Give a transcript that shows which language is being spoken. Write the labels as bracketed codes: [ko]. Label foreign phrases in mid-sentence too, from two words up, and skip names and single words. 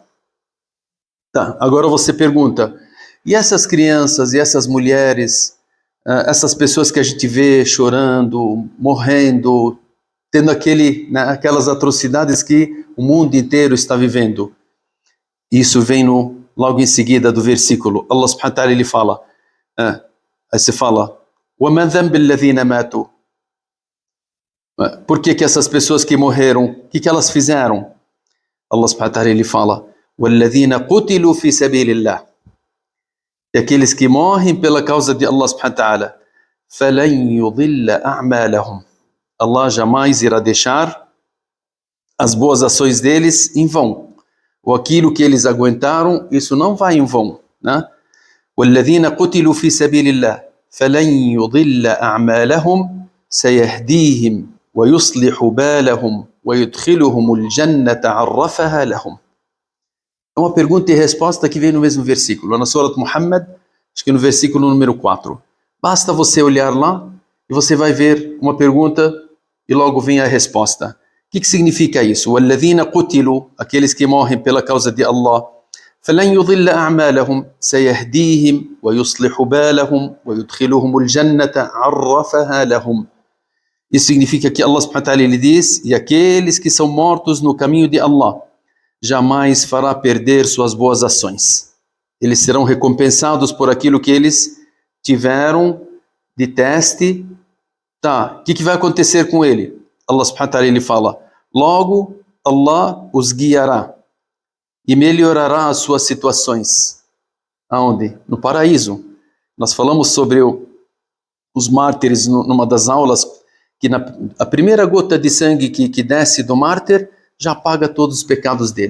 [pt] Tá, agora você pergunta, e essas crianças, e essas mulheres, essas pessoas que a gente vê chorando, morrendo, tendo aquelas atrocidades que o mundo inteiro está vivendo? Isso vem logo em seguida do versículo. Allah [ar] سبحانه وتعالى [pt] ele fala, aí você fala, [ar] وَمَا ذَنْبِ الَّذِينَ مَاتُوا. [pt] Por que essas pessoas que morreram, o que elas fizeram? Allah [ar] سبحانه وتعالى [pt] ele fala, [ar] وَالَّذِينَ قُتِلُوا فِي سَبِيلِ اللَّهِ. [pt] E aqueles que morrem pela causa de Allah [ar] سبحانه وتعالى, فَلَنْ يُضِلَّ أَعْمَالَهُمْ. [pt] Allah jamais irá deixar as boas ações deles em vão. Ou aquilo que eles aguentaram, isso não vai em vão, né? [ar] وَالَّذِينَ قُتِلُوا فِي سَبِيلِ اللَّهِ فَلَنْ يُضِلَّ أَعْمَالَهُمْ سَيَهْدِيهِمْ وَيُصْلِحُ بَالَهُمْ وَيُدْخِلُهُمُ الْجَنَّةَ عَرَّفَهَا لَهُمْ. [pt] É uma pergunta e resposta que vem no mesmo versículo, na Surat Muhammad, acho que no versículo número 4. Basta você olhar lá e você vai ver uma pergunta e logo vem a resposta. O que significa isso? [ar] وَالَّذِينَ قُتِلُوا, [pt] aqueles que morrem pela causa de Allah, [ar] فَلَنْ يُضِلَّ أَعْمَالَهُمْ سَيَهْدِيهِمْ وَيُصْلِحُ بَالَهُمْ وَيُدْخِلُهُمُ الْجَنَّةَ عَرَّفَهَا لَهُمْ. [pt] Isso significa que Allah [ar] سبحانه وتعالى [pt] ele diz, e aqueles que são mortos no caminho de Allah, jamais fará perder suas boas ações. Eles serão recompensados por aquilo que eles tiveram de teste. Tá, o que vai acontecer com ele? Allah [ar] سبحانه وتعالى [pt] ele fala, logo Allah os guiará e melhorará as suas situações. Aonde? No paraíso. Nós falamos sobre os mártires numa das aulas, que a primeira gota de sangue que desce do mártir já apaga todos os pecados dele.